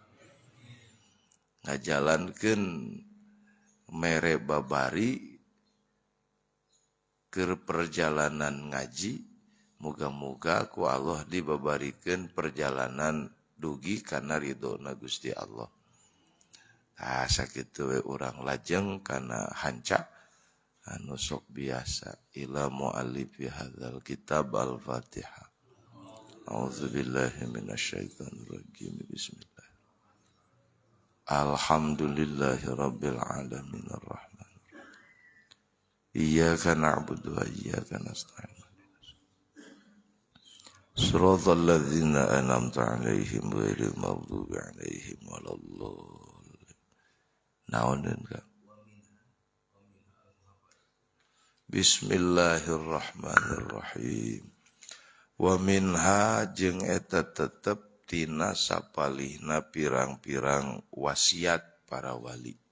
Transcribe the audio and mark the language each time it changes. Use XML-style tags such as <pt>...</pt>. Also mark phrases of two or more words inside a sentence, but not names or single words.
<su>Ngajalankeun mere babari keur perjalanan ngaji muga-muga ku Allah dibabarikeun perjalanan dugi kana ridona Gusti Allah. Sakitu we urang lajeng kana hanca anu sok biasa</su> <ar>إلى مؤلف هذا الكتاب</ar> <su>al-Fatihah.</su> <ar>أعوذ بالله من الشيطان الرجيم. Bismillah. الحمد لله رب العالمين الرحمن. إياك نعبد وإياك نستعين. صراط الذين أنعمت عليهم غير المغضوب عليهم ولا الضالين.</ar> <su>Naoneun ka?</su> <ar>Bismillahirrahmanirrahim. ومنها</ar> <su>jeung eta tetep tina sapalihna pirang-pirang wasiat para wali.</su>